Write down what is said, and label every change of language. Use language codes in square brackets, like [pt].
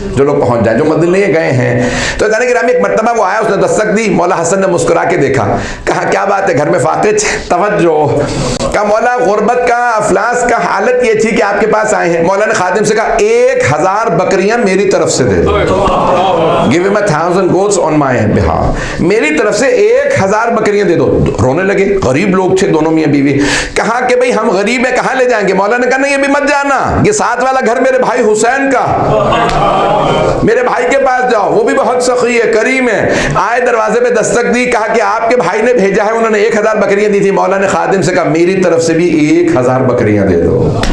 [ur] جو لوگ پہنچ جائیں، جو مدینے گئے ہیں. تو جانے گرامی ایک مرتبہ وہ آیا، اس نے دستک دی. مولا حسن نے مسکرا کے دیکھا، کہا کیا بات ہے، گھر میں فاقد؟ توجہ. کہا مولا غربت کا، افلاس کا حالت یہ تھی کہ آپ کے پاس آئے ہیں. مولا نے خادم سے کہا 1000 بکریاں میری طرف سے دے دو. [en] Give him 1000 goats on my behalf. [ur] میری طرف سے 1000 بکریاں دے دو. رونے لگے، غریب لوگ تھے دونوں میاں بیوی. کہا کہ بھئی ہم غریب ہیں، کہاں لے جائیں گے؟ مولا نے کہا نہیں ابھی مت جانا، یہ ساتھ والا گھر میرے بھائی حسین کا، میرے بھائی کے پاس جاؤ، وہ بھی بہت سخی ہے، کریم ہے. آئے دروازے پہ دستک دی، کہا کہ آپ کے بھائی نے بھیجا ہے، انہوں نے 1000 بکریاں دی تھی. مولا نے خادم سے کہا میری طرف سے بھی 1000 بکریاں دے دو.